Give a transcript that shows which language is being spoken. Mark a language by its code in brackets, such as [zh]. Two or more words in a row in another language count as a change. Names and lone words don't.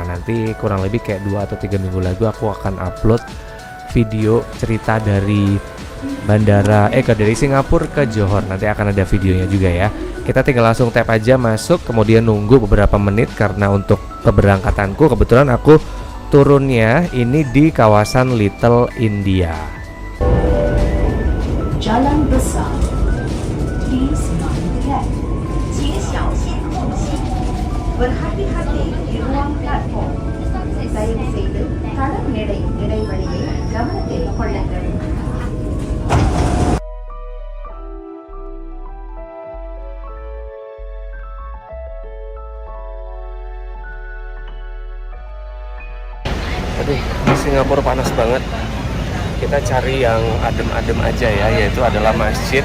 [id] Nanti kurang lebih kayak 2 atau 3 minggu lagi aku akan upload video cerita dari bandara dari Singapura ke Johor. Nanti akan ada videonya juga ya. Kita tinggal langsung tap aja masuk, kemudian nunggu beberapa menit karena untuk keberangkatanku kebetulan aku turunnya ini di kawasan Little India. Jalan besar, [en] please mind the gap. [zh] 请小心后行. [ms] Berhati-hati di ruang platform. [ta] தயவு செய்து தளம் இடைவெளியை கவனத்தில் கொள்ளுங்கள். [id] Aduh, di Singapura panas banget. Kita cari yang adem-adem aja ya, yaitu adalah masjid.